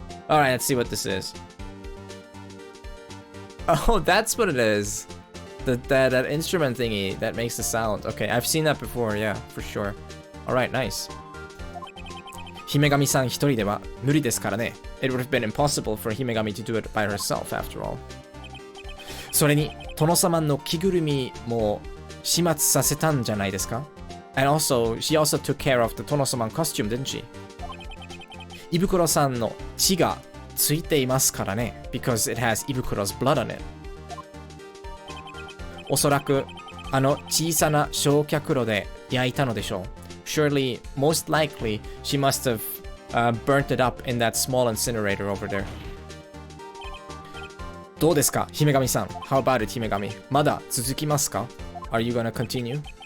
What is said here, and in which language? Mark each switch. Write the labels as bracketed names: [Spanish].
[English] Alright, let's see what this is. Oh, that's what it is. That instrument thingy that makes the sound. Okay, I've seen that before, yeah, for sure. Alright, nice. [Japanese] Himegami-san 一人では無理ですからね. [English] It would have been impossible for Himegami to do it by herself, after all. [Japanese] それに、殿様の着ぐるみも始末させたんじゃないですか? [English] And also, she also took care of the Tono-sama costume, didn't she? [Japanese] イブクロさんの血がついていますからね. [English] Because it has Ibukuro's blood on it. [Japanese] おそらく、あの小さな焼却炉で焼いたのでしょう. [English] Surely, most likely, she must have burnt it up in that small incinerator over there. [Japanese] どうですか、姫神さん? [English] How about it, 姫神? [Japanese] まだ続きますか? [English] Are you gonna continue?